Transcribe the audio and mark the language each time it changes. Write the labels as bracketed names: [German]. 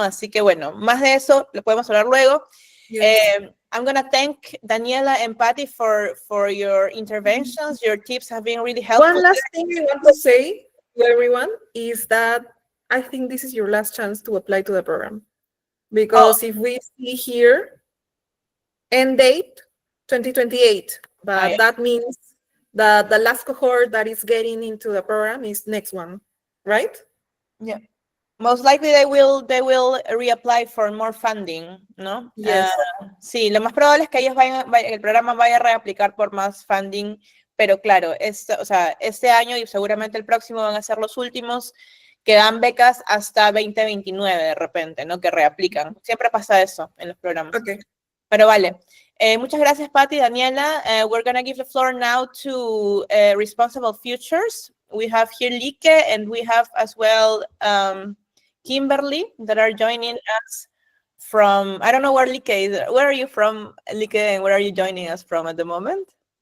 [Spanish] Así que, bueno, más de eso lo podemos hablar luego. [English] Yes. I'm going to thank Daniela and Patty for your interventions. Your tips have been really helpful. One last thing I want to say to everyone is that I think this is your last chance to apply to the program. Because if we see here, end date 2028, but that means that the last cohort that is getting into the program is next one, right? Yeah. Most likely they will reapply for more funding, [Spanish] ¿no? [English] Yes. [Spanish] Sí, lo más probable es que ellos el programa vaya a reaplicar por más funding, pero claro, este año y seguramente el próximo van a ser los últimos que dan becas hasta 2029 de repente, ¿no? Que reaplican. Siempre pasa eso en los programas. [English] Okay. [Spanish] Pero vale. Muchas gracias, Patty, Daniela. [English] We're going to give the floor now to Responsible Futures. We have here Like, and we have as well Kimberly that are joining us from, I don't know where Like is. Where are you from, Like, and where are you joining us from at the moment?